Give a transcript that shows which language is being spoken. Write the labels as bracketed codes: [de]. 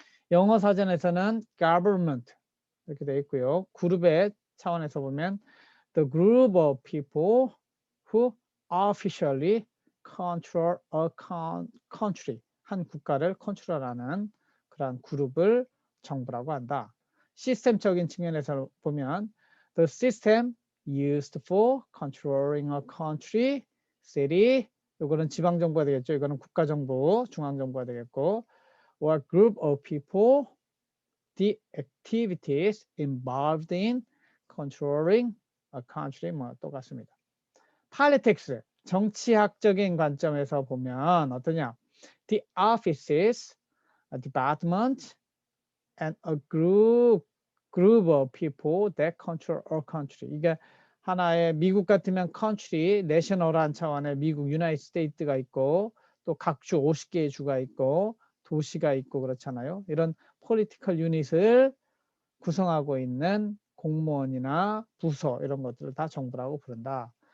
[ko] 영어 사전에서는 government 이렇게 되어 있고요. 그룹의 차원에서 보면 [en] the group of people who officially control a country, [ko] 한 국가를 컨트롤하는 그러한 그룹을 정부라고 한다. 시스템적인 측면에서 보면 [en] the system used for controlling a country, city, [ko] 이거는 지방정부가 되겠죠. 이거는 국가정부, 중앙정부가 되겠고 [en] or group of people, the activities involved in controlling a country [ko] 뭐 똑같습니다. politics, 정치학적인 관점에서 보면 어떠냐? [en] The offices, a department, and a group of people that control a country. [ko] 이게 하나의 미국 같으면 country, 내셔널한 차원의 미국 유나이티드 스테이트가 있고 또 각 주 50개의 주가 있고 도시가 있고 그렇잖아요. 이런 political unit을 구성하고 있는 공무원이나 부서 이런 것들을 다 정부라고 부른다.